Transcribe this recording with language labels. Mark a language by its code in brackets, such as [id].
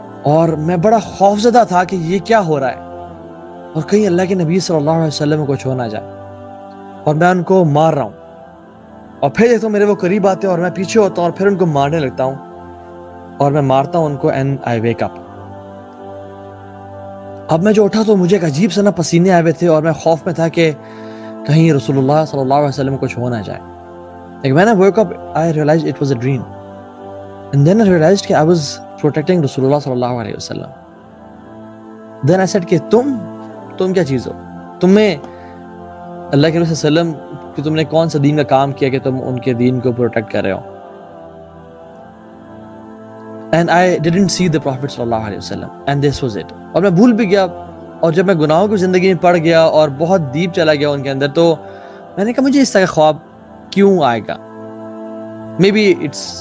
[ur] اور میں بڑا خوفزدہ تھا کہ یہ کیا ہو رہا ہے, اور کہیں اللہ کے نبی صلی اللہ علیہ وسلم کو کچھ ہو نہ جائے, اور میں ان کو مار رہا ہوں, اور پھر دیکھتا ہوں میرے وہ قریب آتے ہیں اور میں پیچھے ہوتا ہوں اور پھر ان کو مارنے لگتا ہوں, اور میں مارتا ہوں ان کو, [en] And I wake up. [ur] اب میں جو اٹھا تو مجھے ایک عجیب سا نا پسینے آئے ہوئے تھے, اور میں خوف میں تھا کہ کہیں رسول اللہ صلی اللہ علیہ وسلم کو کچھ ہو نہ جائے. [en] Like when I woke up, I realized it was a dream, and then I realized کہ I was protecting رسول اللہ صلی اللہ علیہ وسلم. Then I said [ur] کہ تم کیا چیز ہو, تمہیں اللہ کے رسول صلی اللہ علیہ وسلم کہ تم نے کون سا دین کا کام کیا کہ تم ان کے دین کو پروٹیکٹ کر رہے ہو. [en] And I didn't see the Prophet صلی اللہ علیہ وسلم, and this was it. [ur] اور میں بھول بھی گیا, اور جب میں گناہوں کی زندگی میں پڑ گیا اور بہت ڈیپ چلا گیا ان کے اندر, تو میں نے کہا مجھے اس طرح خواب کیوں آئے گا. [en] Maybe it's